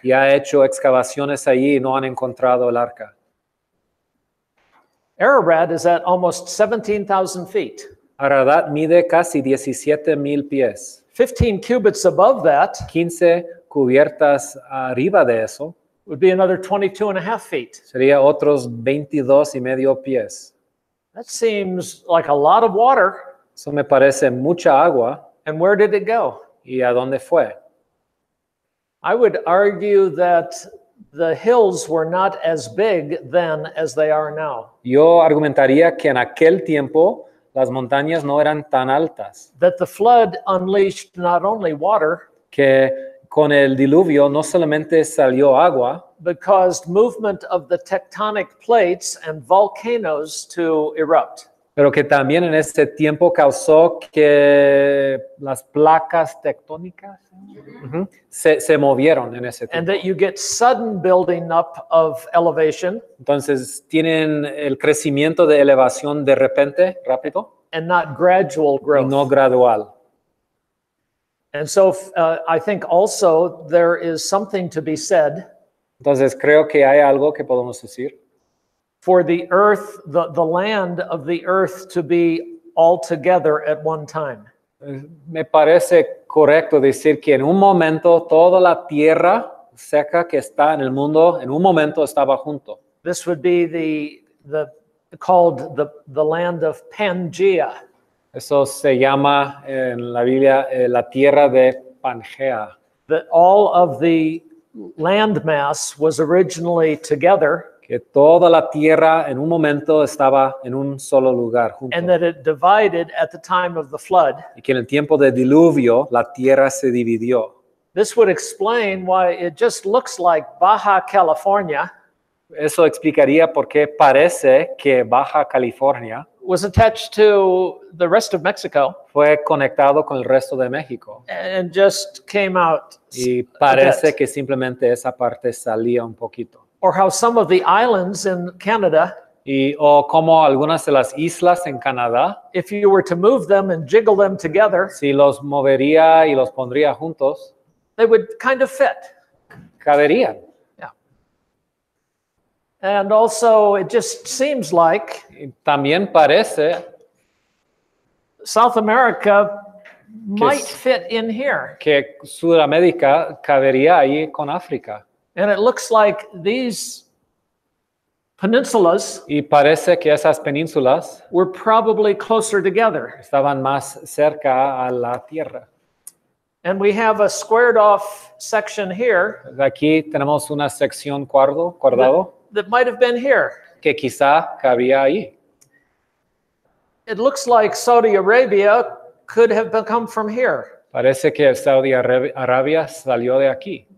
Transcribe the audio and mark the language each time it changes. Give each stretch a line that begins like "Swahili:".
Spanish: Y ha hecho excavaciones allí y no han encontrado el arca.
English: Ararat is at almost 17,000 feet.
Spanish: Ararat mide casi 17,000 pies.
English: 15 cubits above that
Spanish: 15 cubiertas arriba de eso
English: would be another 22 and a half feet.
Spanish: Sería otros 22 y medio pies.
English: That seems like a lot of water.
Spanish: Eso me parece mucha agua.
English: And where did it go?
Spanish: ¿Y a dónde fue?
English: I would argue that the hills were not as big then as they are now.
Spanish: Yo argumentaría que en aquel tiempo las montañas no eran tan altas.
English: That the flood unleashed not only water,
Spanish: que con el diluvio no solamente salió agua,
English: but caused movement of the tectonic plates and volcanoes to erupt.
Spanish: Pero que también en ese tiempo causó que las placas tectónicas se movieron en ese tiempo.
English: And that you get sudden building up of elevation.
Spanish: Entonces tienen el crecimiento de elevación de repente, rápido.
English: And not gradual growth.
Spanish: Y no gradual.
English: And so I think also there is something to be said.
Spanish: Entonces creo que hay algo que podemos decir.
English: For the earth, the land of the earth to be all together at one time.
Spanish: Me parece correcto decir que en un momento toda la tierra seca que está en el mundo, en un momento estaba junto.
English: This would be called the land of Pangea.
Spanish: Eso se llama en la Biblia la tierra de Pangea.
English: That all of the land mass was originally together.
Spanish: Que toda la tierra en un momento estaba en un solo lugar junto.
English: and that it divided at the time of the flood.
Spanish: Y que en el tiempo del diluvio la tierra se dividió.
English: This would explain why it just looks like Baja California
Spanish: Eso explicaría por qué parece que Baja California
English: was attached to the rest of Mexico
Spanish: fue conectado con el resto de México.
English: and just came out.
Spanish: Y parece
English: a bit.
Spanish: que simplemente esa parte salía un poquito.
English: Or how some of the islands in Canada,
Spanish: O como algunas de las islas en Canadá,
English: if you were to move them and jiggle them together,
Spanish: si los movería y los pondría juntos,
English: they would kind of fit.
Spanish: caberían.
English: And also, it just seems like
Spanish: Y también parece
English: South America might fit in here.
Spanish: que Sudamérica cabería ahí con África.
English: And it looks like these peninsulas
Spanish: Y parece que esas penínsulas
English: were probably closer together.
Spanish: estaban más cerca a la tierra.
English: And we have a squared off section here
Spanish: Aquí tenemos una sección cuadrado
English: that might have been here.
Spanish: que quizá cabía ahí.
English: It looks like Saudi Arabia could have come from here.
Spanish: Parece que Saudi Arabia salió de aquí.